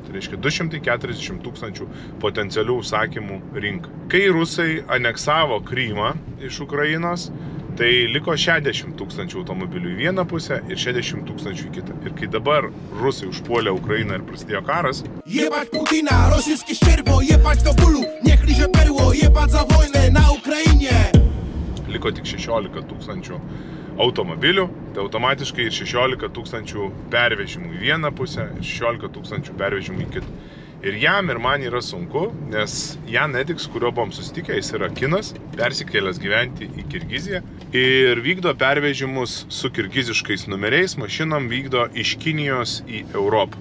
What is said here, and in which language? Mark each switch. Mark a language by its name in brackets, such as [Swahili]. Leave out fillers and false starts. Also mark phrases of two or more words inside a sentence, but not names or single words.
[Lithuanian] Tai reiškia 240 000 potencialių užsakymų rinka. Kai rusai aneksavo Krymą iš Ukrainos, tai liko 60 000 automobilių į vieną pusę ir 60 000 į kitą. Ir kai dabar rusai užpuolė Ukrainą ir prasidėjo karas, [Polish] jebać Putina, rosyjskie ścierwo, jebać do bólu, niech liże perło, jebać za wojnę na Ukrainie. [Lithuanian] Liko tik 16 000 automobilių, tai automatiškai ir 16 000 pervežimų į vieną pusę ir 16 000 pervežimų į kitą. Ir jam ir man yra sunku, nes Jan Ediks, kurio buvom susitikę, jis yra kinas, persikėlęs gyventi į Kirgiziją ir vykdo pervežimus su kirgiziškais numeriais, mašinom vykdo iš Kinijos į Europą.